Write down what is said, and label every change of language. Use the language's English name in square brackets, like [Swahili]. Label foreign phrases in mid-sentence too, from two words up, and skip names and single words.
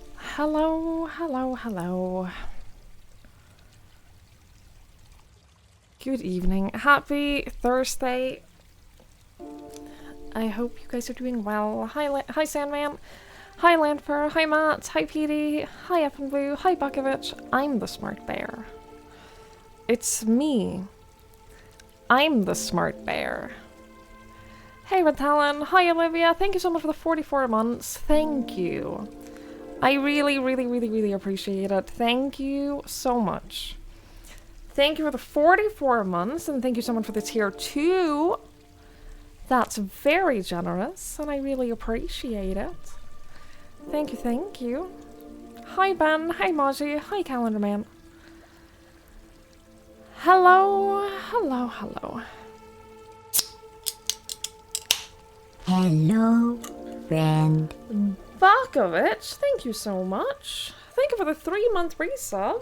[English] Hello, hello, hello. Good evening. Happy Thursday. I hope you guys are doing well. Hi Sandman. Hi Landfur. Hi Matt. Hi PD. Hi F and Blue. Hi Bukovich. I'm the smart bear. It's me. I'm the smart bear. Hey Ritalin. Hi Olivia. Thank you so much for the 44 months. Thank you. I really, really, really, really appreciate it. Thank you so much. Thank you for the 44 months, and thank you so much for the tier 2. That's very generous, and I really appreciate it. Thank you, thank you. Hi Ben, hi Maji, hi Calendar Man. Hello, hello, hello. Hello, friend. Bakovich, thank you so much. Thank you for the 3-month resub.